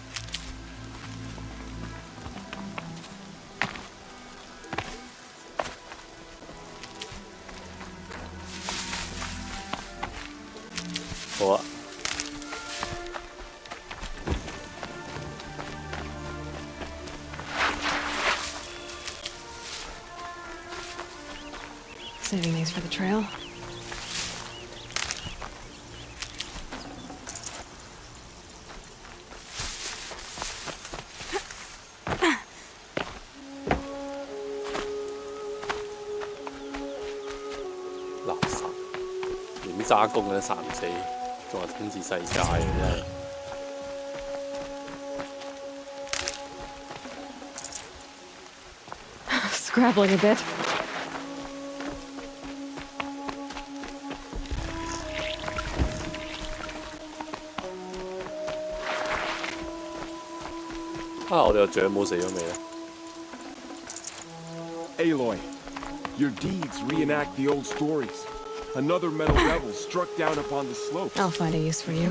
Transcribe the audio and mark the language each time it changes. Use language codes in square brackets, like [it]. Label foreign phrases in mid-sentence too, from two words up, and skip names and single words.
[yue] 好啊。 [en] Saving these for the trail. [yue] 垃圾，連啲揸工嘅都殺唔死，仲話統治世界嘅真係。 [en] Scrabbling a bit. [yue] 我哋個長冇死咗未咧 [en] Aloy, your deeds reenact the old stories. Another metal devil struck down upon the slopes. I'll find a use for you.